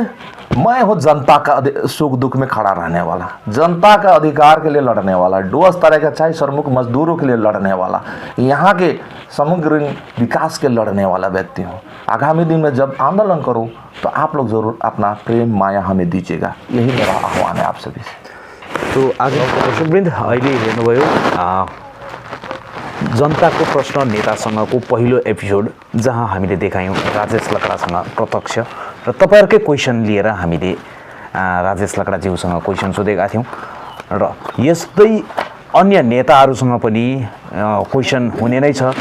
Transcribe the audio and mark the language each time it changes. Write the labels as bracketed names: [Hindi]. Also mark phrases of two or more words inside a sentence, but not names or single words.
[Hindi] मैं हूँ जनता का सुख दुख में खड़ा रहने वाला, जनता का अधिकार के लिए लड़ने वाला, डुवर्स तरह के चाहे श्रमिक मजदूरों के लिए लड़ने वाला, यहाँ के समग्र विकास के लड़ने वाला व्यक्ति हूँ। आगामी दिन में जब आंदोलन करूँ तो आप लोग जरूर अपना प्रेम माया हमें दीजिएगा, यही मेरा आह्वान है आप सभी से। [Nepali] तो आज दर्शकवृन्द, अहिले हेर्नुभयो जनताको प्रश्न नेतासँगको पहिलो एपिसोड, जहाँ हामीले देखायौँ राजेश लकडासँग प्रत्यक्ष, र तपाईँहरूकै क्वेसन लिएर हामीले राजेश लकडाज्यूसँग क्वेसन सोधेका थियौँ, र यस्तै अन्य नेताहरूसँग पनि क्वेसन हुने नै छ।